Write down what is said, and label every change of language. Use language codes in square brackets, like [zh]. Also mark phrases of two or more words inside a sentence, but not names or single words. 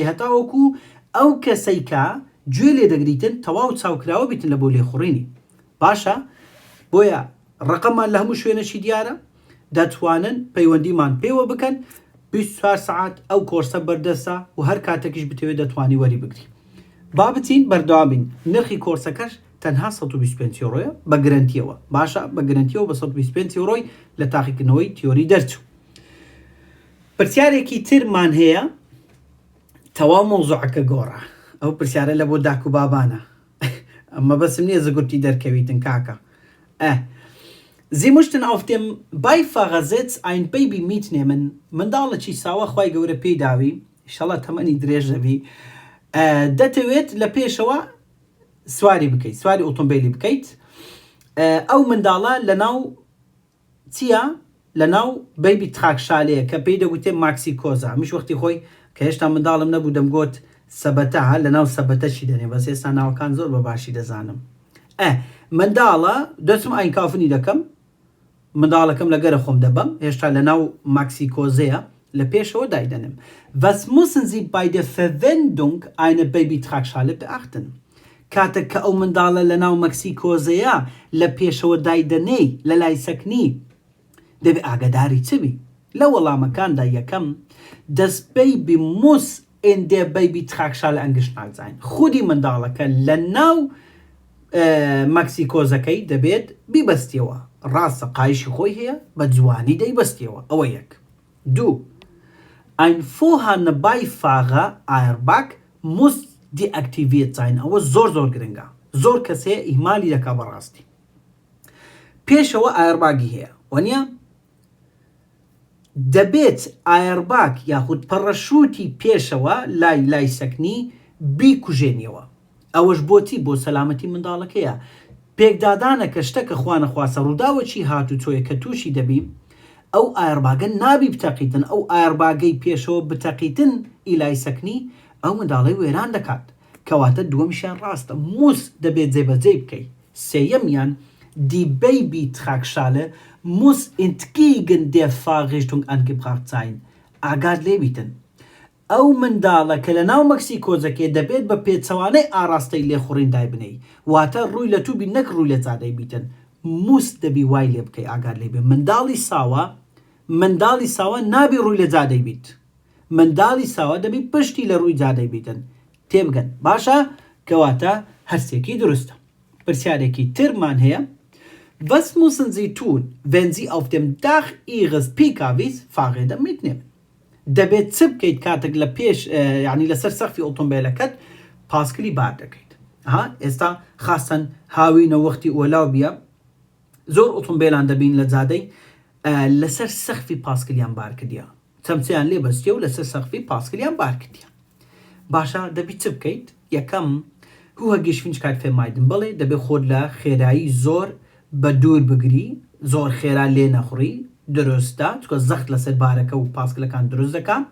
[ckb] هەتاوەکو ئەو کەسەی کە گوێ لێ دەگریتن تەواو چاوکراوە بیتن لە بۆ لێخوڕینی باشە بۆیە ڕقەمان لە هەموو شوێنەشی دیارە دەتوانن پەیوەندیمان پێوە بکەن 24 سعات ئەو کۆرسە بەردەسە و هەر کاتێکیش بتەوێت دەتوانی وەری بگری با بچین بەردەوامین نرخی کۆرسەکەش تەنها 125 یۆرۆیە بە گرنتیەوە باشە بە گرنتیەوە بە 125 یۆرۆی لە تاقیکردنەوەی تیۆری دەرچوو پرسیارێکی ترمان هەیە تەواو مۆزوعەکە گۆڕە ئەو پرسیارە لە بۆ داک و بابانە ئەمە بەسم نییە زگورتی دەرکەویتن کاکە [de] Sie möchten auf dem Beifahrersitz ein Baby mitnehmen. [ckb] منداڵێکی ساوە خوای گەورە پێی داوی ئینشەڵڵا تەمەنی درێژ دەبی دەتەوێت لە پێشەوە سواری بکەیت سواری ئۆتۆمبیلی بکەیت ئەو منداڵە لەناو چییە لەناو بەیبی تراکشالەیە کە پێی دەگوتێ ماکسیکۆزا هەمیش وەختی خۆی کە هێشتا منداڵم نەبوو دەمگوت سەبەتە لەناو سەبەتەشی دەنێ بەس ئێستا ناوەکان زۆر بە باشی دەزانم منداڵە دەچم [de] ein kaufen [ckb] دەکەم منداڵەکەم لەگەرە خۆم دەبم هێشتا لەناو ماکسیکۆزەیە لە پێشەوە دایدەنم [de] Was müssen Sie bei der Verwendung einer Babytragschale beachten? [ckb] کاتێک کە ئەو منداڵە لەناو مەکسیکۆزەیە لە پێشەوە دایدەنەی لە لای سەکنی دەبێت ئاگاداری چبی لە وەڵامەکاندا یەکەم [de] Das Baby muss in der Babytragschale angeschnallt sein. [ckb] خودی منداڵەکە لەناو مەکسیکۆزەکەی دەبێت بیبەستیەوە ڕاستە قایشی خۆی هەیە بە جوانی دەیبەستیەوە ئەوە یەک دوو [de] Ein vorhandener Beifahrer Airbag muss deaktiviert sein [ckb] ئەوە زۆر زۆر گرنگە زۆر کەسەیە ئیهمالی دەکا بەڕاستی پێشەوە ئایرباگی هەیە وەنیە دەبێت ئایرباگ یاخود پەڕەشوتی پێشەوە لای سەکنی بیکوژێنیەوە ئەوەش بۆتی بۆ سەلامەتی منداڵەکەیە پێکدادانە کە شتەکە خوانەخواسە ڕووداوەکی هاتوچۆیە کە تووشی دەبی ئەو ئایرباگە نابی بتەقیتن ئەو ئایرباگەی پێشەوە بتەقیتن ئیلای سەکنی ئەو منداڵی وێران دەکات کەواتە دووەمیشیان ڕاستە موس دەبێت جێبەجێ بکەیت سێیەمیان [de] Die Babytragschale muss entgegen der Fahrrichtung angebracht sein. [ckb] ئاگاد لێ بیتن ئەو منداڵە کە لە ناو مەکسیکۆزەکێ دەبێت بە پێچەوانەی ئاراستەی لێخوڕین دای بنەی واتە ڕووی لە تووبی نەک ڕووی لە جادەی بیتن موس دەبی وای لێ بکەی ئاگاد لێ بێ منداڵی ساوە نابی ڕووی لە جادەی بیت منداڵی ساوە دەبی پشتی لە ڕووی جادەی بیتن تێبگەن باشە کەواتە هەرسێکی دروستە پرسیارێکی ترمان هەیە [de] Was müssen Sie tun, wenn Sie auf dem Dach Ihres PKWs Fahrräder mitnehmen? [ckb] دەبێت چ بکەیت کاتێک لە پێش یعنی لەسەر سەقفی ئۆتۆمبیلەکەت پاسکلی بار دەکەیت ئێستا خاستن هاوینە وەختی ئۆلاو بیە زۆر ئۆتۆمبیلان دەبین لە جادەی لەسەر سەقفی پاسکلیان بار کردیە چەمچەیان لێ بەستیە و لەسەر سەقفی پاسکلیان بار کردیە باشە دەبی چ بکەیت یەکەم [de] hohe Geschwindigkeit vermeiden [ckb] بڵێ دەبێت خۆت لە خێرایی زۆر بە دوور بگری زۆر خێرا لێ نەخوڕی دروستە چکە زەخت لەسەر بارەکە و پاسکلەکان دروست دەکا